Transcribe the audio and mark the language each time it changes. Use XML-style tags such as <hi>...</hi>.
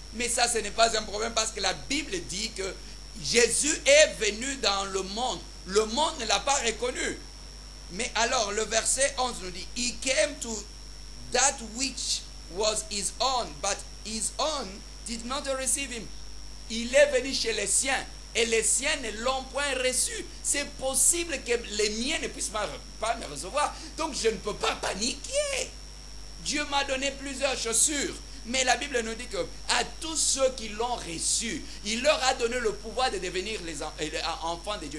<fr>Mais ça, ce n'est pas un problème, parce que la Bible dit que Jésus est venu dans le monde ne l'a pas reconnu. Mais alors, le verset 11 nous dit,</fr> <en>he came to that which was his own, but his own did not receive him.</en> <fr>Il est venu chez les siens, et les siens ne l'ont point reçu. C'est possible que les miens ne puissent pas me recevoir, donc je ne peux pas paniquer. Dieu m'a donné plusieurs chaussures, mais la Bible nous dit que à tous ceux qui l'ont reçu, il leur a donné le pouvoir de devenir les enfants de Dieu.</fr>